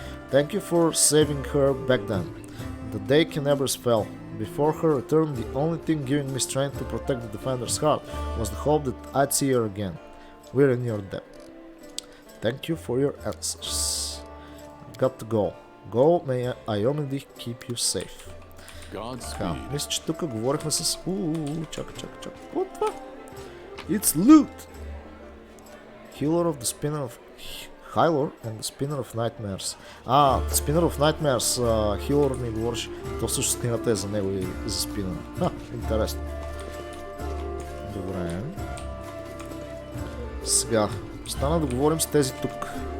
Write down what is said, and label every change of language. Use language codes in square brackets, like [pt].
[en] Thank you for saving her back then. The day Kenebers fell. Before her return, the only thing giving me strength to protect the Defender's heart was the hope that I'd see her again. We're in your debt. Thank you for your answers. Got to go. Go, may Iomedi keep you safe. [bg] Така, мисля, че тук говорихме с... Чакай. Какво това? [en] It's loot! Healer of the Spinner of... Hyler and the Spinner of Nightmares. The Spinner of Nightmares, Healer [bg] ми говориш. То всъщност книгата е за него и за Спинър. Интересно. Добре. Сега, остана да говорим с тези тук.